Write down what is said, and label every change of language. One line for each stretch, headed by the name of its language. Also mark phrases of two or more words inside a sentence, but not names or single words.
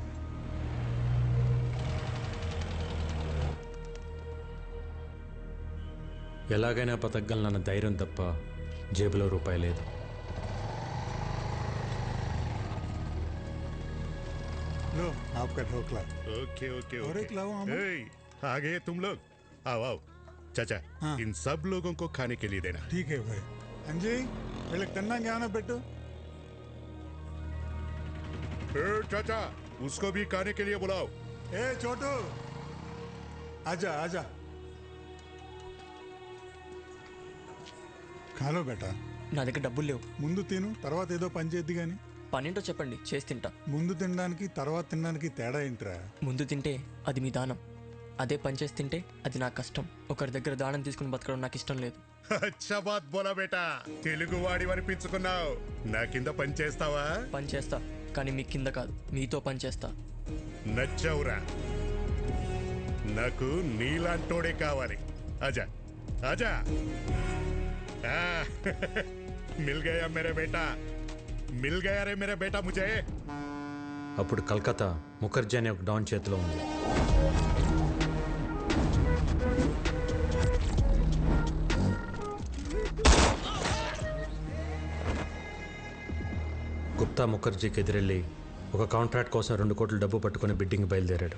Telugu: ఎలాగైనా బతకగలనన్న ధైర్యం తప్ప జేబులో రూపాయి లేదు.
Hindi: लो आपका ढोकला। ओके ओके और एक लाओ हम। आ गए तुम लोग। आओ आओ चाचा, हाँ। इन सब लोगों को खाने के लिए देना। ठीक है भाई। अंजी,
Telugu: వీళ్ళకి తిన్నాక ఏమైనా పెట్టు.
Hindi: चाचा, उसको भी खाने के लिए बुलाओ। ए छोटू, आजा आजा खा लो बेटा.
Telugu: నా దగ్గర డబ్బులు లేవు. ముందు తిను, తర్వాత ఏదో పని చేద్ది గాని. పనేంటో చెప్పండి, చేసి తింటా. ముందు తినడానికి తర్వాత తినడానికి తేడా ఏంట్రా? ముందు తింటే అది మీ దానం, అదే పని చేసి తింటే అది నా కష్టం. ఒకరి దగ్గర దానం తీసుకుని బతకడం నాకు ఇష్టం లేదు.
Hindi: अच्छा बात बोला बेटा,
Telugu: తెలుగు వాడి అనిపించుకున్నావు. నా కింద పని చేస్తావా? పని చేస్తా, కానీ మీ కింద కాదు, మీతో పని చేస్తా. నచ్చావురా, నాకు నీలాంటోడే కావాలి.
Hindi: आजा आजा। मिल गया मेरे बेटा, मिल गया रे मेरा बेटा मुझे.
Telugu: అప్పుడు కలకత్తా ముఖర్జీ అనే ఒక డాన్ చేతిలో ఉంది. గుప్తా ముఖర్జీకి ఎదురెళ్ళి ఒక కాంట్రాక్ట్ కోసం 2 కోట్ల డబ్బు పట్టుకుని బిడ్డింగ్ బయలుదేరాడు.